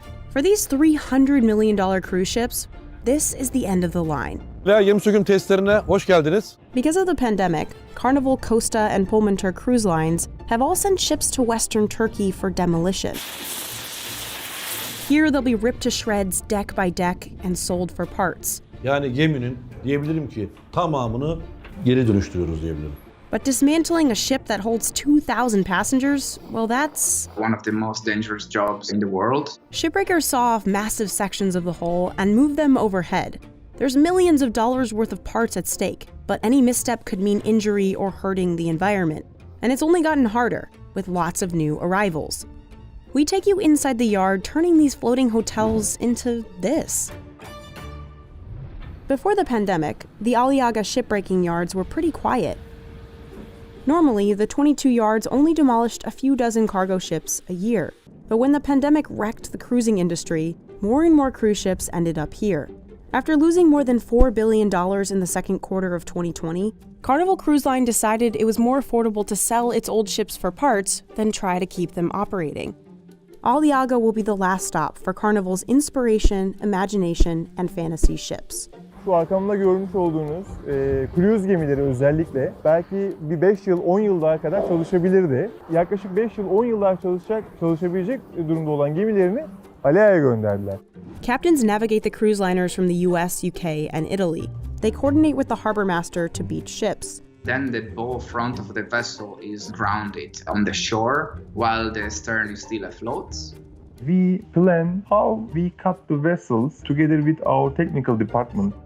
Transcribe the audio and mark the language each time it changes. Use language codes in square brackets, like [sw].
[en] For these $300 million cruise ships, this is the end of the line. [tr] Yem söküm testlerine hoş geldiniz. [en] Because of the pandemic, Carnival, Costa, and Pullmantur cruise lines have all sent ships to Western Turkey for demolition. Here they'll be ripped to shreds deck by deck and sold for parts. [tr] Yani geminin diyebilirim ki tamamını geri dönüştürüyoruz diyebilirim. [en] But dismantling a ship that holds 2,000 passengers, well, that's one of the most dangerous jobs in the world. Shipbreakers saw off massive sections of the hull and moved them overhead. There's millions of dollars worth of parts at stake, but any misstep could mean injury or hurting the environment. And it's only gotten harder, with lots of new arrivals. We take you inside the yard, turning these floating hotels into this. Before the pandemic, the Aliaga shipbreaking yards were pretty quiet. Normally, the 22 yards only demolished a few dozen cargo ships a year. But when the pandemic wrecked the cruising industry, more and more cruise ships ended up here. After losing more than $4 billion in the second quarter of 2020, Carnival Cruise Line decided it was more affordable to sell its old ships for parts than try to keep them operating. Aliaga will be the last stop for Carnival's inspiration, imagination, and fantasy ships. [tr] Şu arkamda görmüş olduğunuz kruz gemileri özellikle belki bir 5 yıl 10 yıl daha kadar çalışabilirdi. Yaklaşık 5 yıl 10 yıl daha çalışabilecek durumda olan gemilerini Aliaga'ya gönderdiler. [en] Captains navigate the cruise liners from the US, UK, and Italy. They coordinate with the harbor master to beach ships. Then the bow front of the vessel is grounded on the shore while the stern is still afloat. We plan how we cut the vessels together with our technical department.